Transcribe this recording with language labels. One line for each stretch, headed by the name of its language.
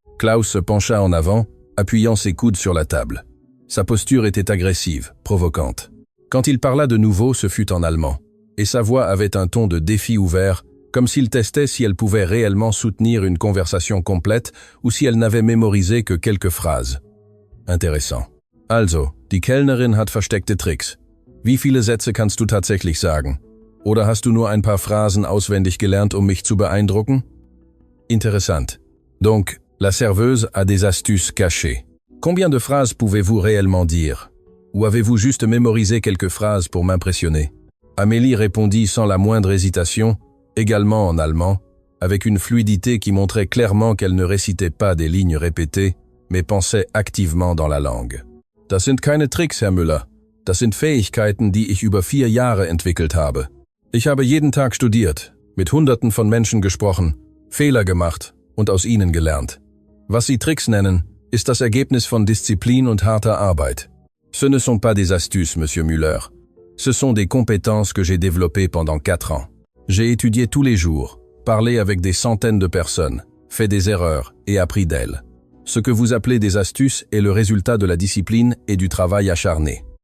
French: Klaus se pencha en avant, appuyant ses coudes sur la table. Sa posture était agressive, provocante. Quand il parla de nouveau, ce fut en allemand, et sa voix avait un ton de défi ouvert, comme s'il testait si elle pouvait réellement soutenir une conversation complète ou si elle n'avait mémorisé que quelques phrases. Intéressant.
German: Also, die Kellnerin hat versteckte Tricks. Wie viele Sätze kannst du tatsächlich sagen? Oder hast du nur ein paar Phrasen auswendig gelernt, um mich zu beeindrucken?
French: Intéressant. Donc, la serveuse a des astuces cachées. Combien de phrases pouvez-vous réellement dire? Ou avez-vous juste mémorisé quelques phrases pour m'impressionner? Amélie répondit sans la moindre hésitation, également en allemand, avec une fluidité qui montrait clairement qu'elle ne récitait pas des lignes répétées, mais pensait activement dans la langue.
German: Das sind keine Tricks, Herr Müller. Das sind Fähigkeiten, die ich über 4 Jahre entwickelt habe. Ich habe jeden Tag studiert, mit Hunderten von Menschen gesprochen, Fehler gemacht und aus ihnen gelernt. Was Sie Tricks nennen, ist das Ergebnis von Disziplin und harter Arbeit.
French: Ce ne sont pas des astuces, Monsieur Müller. Ce sont des compétences que j'ai développées pendant 4 ans. J'ai étudié tous les jours, parlé avec des centaines de personnes, fait des erreurs et appris d'elles. Ce que vous appelez des astuces est le résultat de la discipline et du travail acharné.